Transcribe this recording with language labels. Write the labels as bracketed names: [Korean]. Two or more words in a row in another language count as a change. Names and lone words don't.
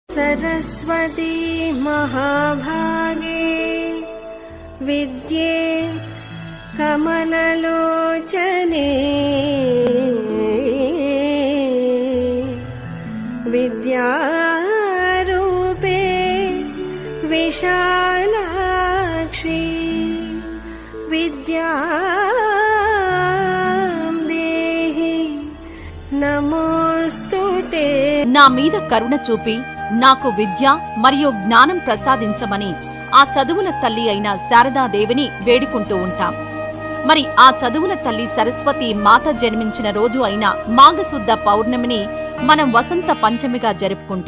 [Sanskrit] सरस्वती महाभागे विद्ये कमललोचने विद्यारूपे विशालाक्षी विद्यां देहि नमोस्तुते। [Telugu] నా మీద కరుణ చూపి నాకు విద్య మరియు జ్ఞానం ప్రసాదించమని ఆ చదువుల తల్లి అయిన శారదాదేవిని వేడుకుంటూ ఉంటాం. మరి ఆ చదువుల తల్లి సరస్వతి మాత జన్మించిన రోజు అయిన మాఘశుద్ధ పౌర్ణమిని మనం వసంత పంచమిగా జరుపుకుంటాం.